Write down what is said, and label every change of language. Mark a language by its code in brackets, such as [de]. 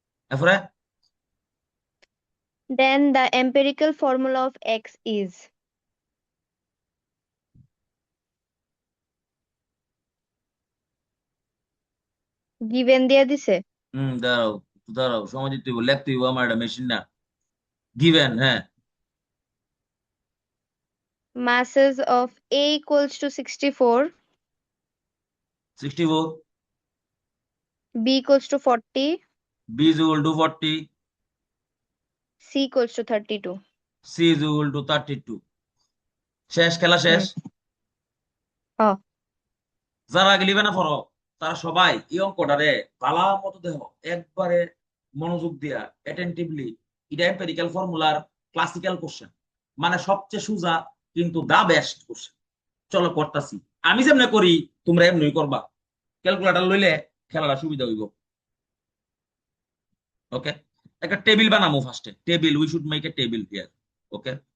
[bn] তারপরে [en] Then the empirical formula of X is given [bn] দিয়ে দিছে। দাঁড়াও দাঁড়াও সময় দিতে হইব লিখতে হইব আমার এটা মেশিন না গিভেন হ্যাঁ [en] Masses of A equals to 64, 64 B equals to 40, B is equal to 40 C equals to 32. C is equal to 32 [bn] শেষ খেলা শেষ [en] Oh, [bn] যারা আগে লিবে না পড়ো তারা সবাই এই অঙ্কটারে ভালো মতো দেখো একবারে মনোযোগ দিয়া অ্যাটেন্টিভলি এটা এম্পিরিক্যাল ফর্মুলার ক্লাসিক্যাল কোশ্চেন মানে সবচেয়ে সোজা কিন্তু দা বেস্ট কোশ্চেন চলো করতাছি আমি যেমনে করি তোমরা এমনি করবা ক্যালকুলেটর লইলে খেলাটা সুবিধা হইব ওকে একটা টেবিল বানাবো ফার্স্টে table [en] we should make a table here okay